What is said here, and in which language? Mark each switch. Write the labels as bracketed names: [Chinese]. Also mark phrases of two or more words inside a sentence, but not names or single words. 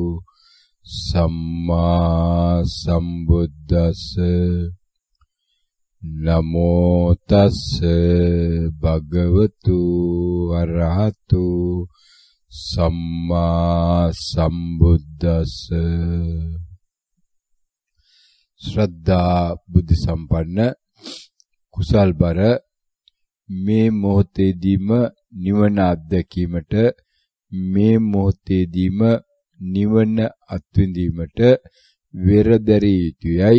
[Pali] සම්මා සම්බුද්දස්ස නමෝ තස්ස භගවතු වරහතු සම්මා සම්බුද්දස්ස. [Sinhala] ශ්‍රද්ධා බුද්ධ සම්පන්න කුසල්බර මේ මොහොතේදීම නිවන අත්දැකීමට, මේ මොහොතේදීම නිවන අත්විඳීමට වෙරදැරිය යුතුයයි.